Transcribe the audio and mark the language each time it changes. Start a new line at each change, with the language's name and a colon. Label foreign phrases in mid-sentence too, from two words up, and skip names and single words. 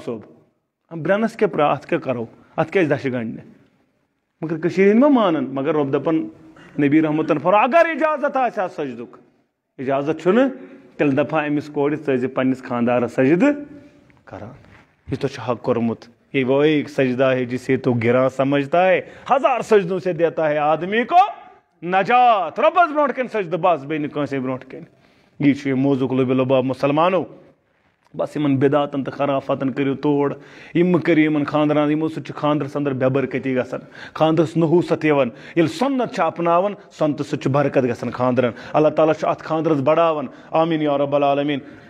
Kashmiri: صٲب برٛٮ۪نس کیٛاہ اتھ کیٛاہ کرو اتھ کیٛازِ دَشہِ گنڈنہِ مگر کٔشیٖرِ ہِنٛدۍ ما مانان مگر رۄب دپان نبی رحمتن فرمو اگر اجازت آسہِ سجدُک اجازت چھُنہٕ تیٚلہِ دپہا أمِس کورِ ژٕ ٲسۍ زِ پننِس خاندارس سجدٕ کران یہ تو حق کورمُت
Urdu: یہ وہ ایک سجدہ ہے جسے تو گراں سمجھتا ہے 1000 سجدوں سے دیتا ہے آدمی کو نجات
Kashmiri: ربس برونٹ کن سجدہ بس بے نہٕ کٲنٛسے برونٹ کن یہ چھُ یہِ موضوعُک لُبہِ لُباب مُسلمانو بس یمن بدعاتن تو خرافتن کٔرِو توڑ یم مہٕ کٔرِو یمن خاندران یمو سۭتۍ چھُ خاندرس اندر بے برکتی گژھان خاندرس نحوست یِوان ییٚلہِ سنت چھِ اپناوان سنتہٕ سۭتۍ چھُ برکت گژھان خاندرن اللہ تعالیٰ چھُ اتھ خاندرس بڑاوان آمیٖن
Arabic: یا رب العالمیٖن